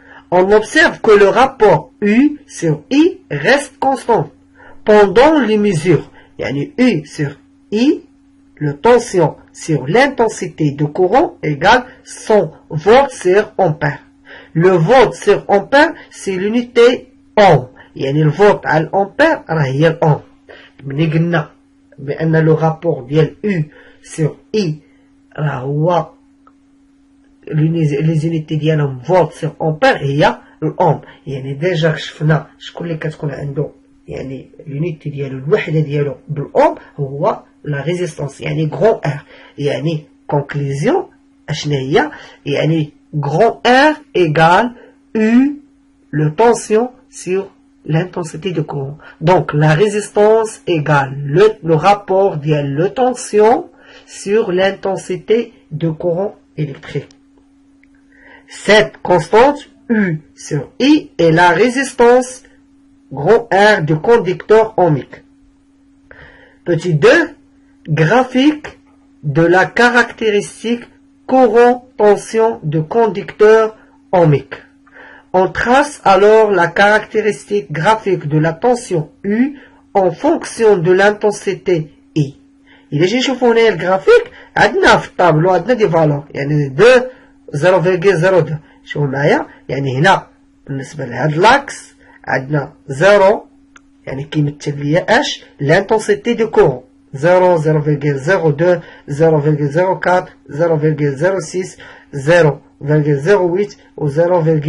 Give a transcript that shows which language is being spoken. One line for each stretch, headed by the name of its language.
French: On observe que le rapport U sur I reste constant pendant les mesures. Yani U sur I, le tension sur l'intensité de courant égale 100 volts sur ampère. Le volt sur ampère, c'est l'unité ohm.
Arabic: يعني الفولت على الامبير راه هي الاوم. ملي قلنا بان لو رابور ديال U sur I راه هو لي زونيتي ديالهم فولت سيغ امبير هي الاوم. يعني ديجا شفنا شكون اللي كتكون عنده يعني لونيتي ديالو الوحده ديالو بالاوم هو لا ريزيستانس يعني غران ار. يعني كونكلوزيون اشنا هي يعني غران ار ايغال U le tension sur l'intensité de courant.
French: Donc la résistance égale le rapport de la tension sur l'intensité de courant électrique. Cette constante U sur I est la résistance grand R du conducteur ohmique. Petit 2, graphique de la caractéristique courant-tension du conducteur ohmique. On trace alors la caractéristique graphique de la tension U en fonction de l'intensité I.
Arabic: إذا جي نشوفوا هنا الجرافيك عندنا في الطابلو عندنا دي فالور يعني 2 0.02 شوفوا معايا يعني هنا بالنسبة لهاد لاكس عندنا 0 يعني كيمثل ليا اش l'intensité du courant 0 0.02 0.04 0.06 0.08 و 0.